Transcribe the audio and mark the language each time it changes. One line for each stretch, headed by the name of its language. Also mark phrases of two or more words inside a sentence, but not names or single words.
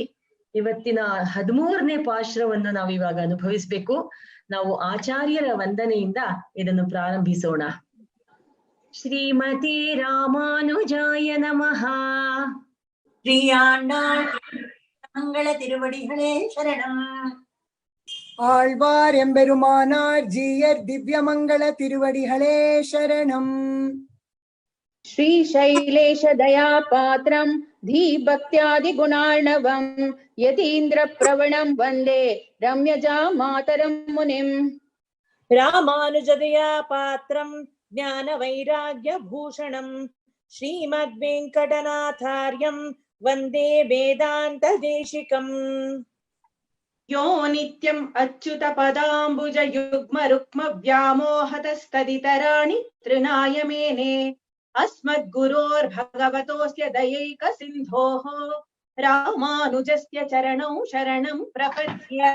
Kannada: ಇವತ್ತಿನ 13ನೇ ಪಾಶರವನ್ನು ನಾವು ಇವಾಗ ಅನುಭವಿಸ್ಬೇಕು. ನಾವು ಆಚಾರ್ಯರ ವಂದನೆಯಿಂದ ಇದನ್ನು ಪ್ರಾರಂಭಿಸೋಣ.
Sanskrit: ಶ್ರೀಮತಿ ರಾಮಾನುಜಾಯ ನಮಃ.
Tamil: ஸ்ரீ ஆண்டாள் மங்கள திருவடிகளே சரணம். ஆழ்வார் எம்பெருமானார் ஜீயர் திவ்யமங்கள திருவடிகளே சரணம்.
Sanskrit: श्री शैलेश दया पात्रं धीभक्त्यादि गुणार्णवं यतीन्द्र प्रवणं वन्दे रम्यजा मातरं मुनिम्. रामानुजदया पात्रं ज्ञान वैराग्य भूषणं श्रीमत् वेङ्कटनाथार्यं वन्दे वेदान्त देशिकम्. यो नित्यम् अच्युत पदाम्बुज युग्म रुक्म व्यामोहतस्तदितराणि तृणाय मेने अस्मद्गुरोर्भगवतोऽस्य दयैक सिन्धोः रामानुजस्य चरणौ शरणं प्रपद्ये.